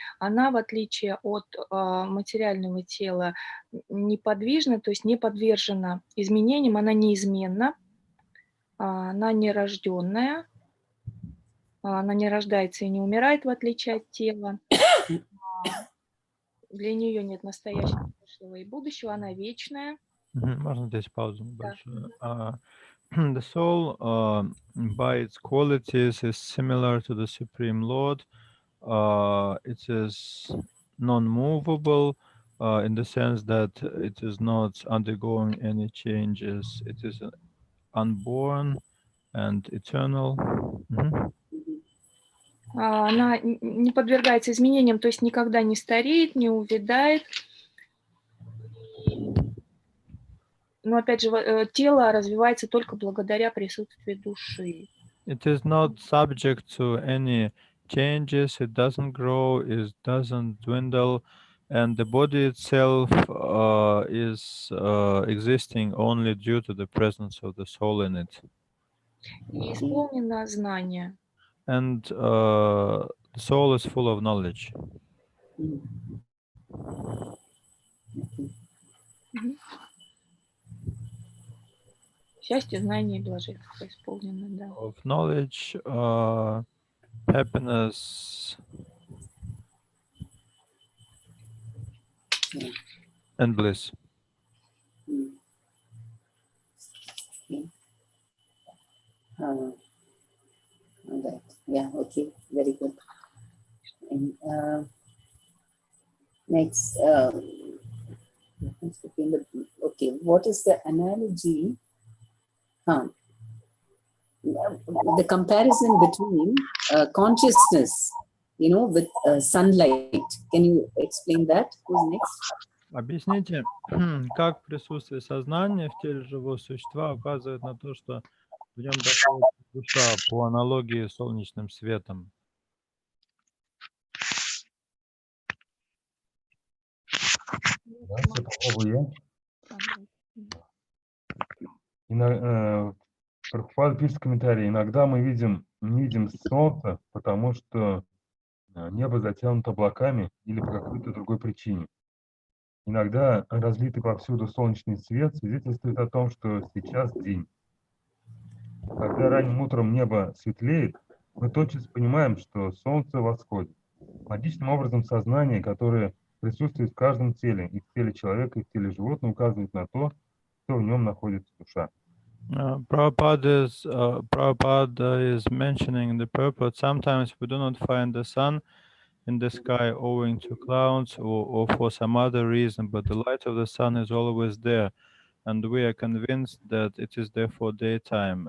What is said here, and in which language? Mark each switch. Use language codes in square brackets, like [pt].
[ru] Она, в отличие от материального тела, неподвижна, то есть не подвержена изменениям, она неизменна, она нерожденная, она не рождается и не умирает, в отличие от тела. Для нее нет настоящего, прошлого и будущего, она вечная. Можно здесь паузу небольшую? [en] The soul, by its qualities, is similar to the Supreme Lord. It is non-movable in the sense that it is not undergoing any changes. It is unborn and eternal. [ru] Она не подвергается изменениям, то есть никогда не стареет, не увядает. Но опять же, тело развивается только благодаря присутствию души. [en] It is not subject to any changes. It doesn't grow. It doesn't dwindle, and the body itself is existing only due to the presence of the soul in it. [ru] И исполнено знание. [en] And the soul is full of knowledge. [ru] Счастье, знание и блаженство исполнено, да. [en] Of knowledge, happiness, and bliss. All right. Yeah, okay, very good. And next, okay, what is the analogy? The comparison between consciousness, with sunlight. Can you explain that? Who's next? [ru] Объясните, как присутствие сознания в теле живого существа указывает на то, что в нем находится душа, по аналогии с солнечным светом. Дальше попробую я. Прабхупада пишет в комментарии: иногда мы не видим солнце, потому что небо затянуто облаками или по какой-то другой причине. Иногда разлитый повсюду солнечный свет свидетельствует о том, что сейчас день. Когда ранним утром небо светлеет, мы тотчас понимаем, что солнце восходит. Логичным образом сознание, которое присутствует в каждом теле, и в теле человека, и в теле животного, указывает на то, что в нем находится душа. [en] Prabhupada is mentioning the purport. Sometimes we do not find the sun in the sky owing to clouds or for some other reason, but the light of the sun is always there, and we are convinced that it is there for daytime.